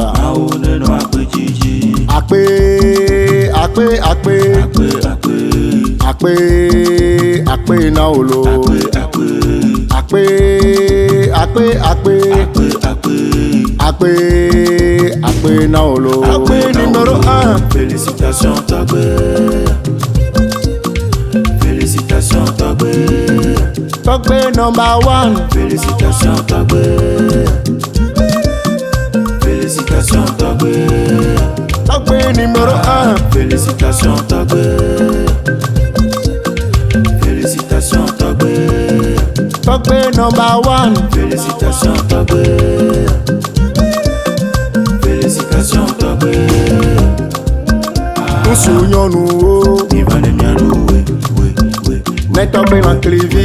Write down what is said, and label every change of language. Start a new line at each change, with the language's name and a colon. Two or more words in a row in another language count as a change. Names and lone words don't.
Ewe: Mawu ne nɔ agbedzidzi. Akpe, akpe, akpe. Akpe na wo lo. Akpe, akpe, akpe. Akpe na wo lo. Akpe numéro 1.
French: Félicitations Togbe. Félicitations Togbe.
English: Togbe number 1.
French: Félicitations Togbe. Félicitations Togbe. Togbe numéro 1. Félicitations Togbe. Félicitations Togbe.
English: Togbe number 1.
French: Félicitations Togbe. Félicitations Togbe.
Ewe: Nsu nyɔnu wo. Mi va ne mianu we. Netɔgbe lanklevi.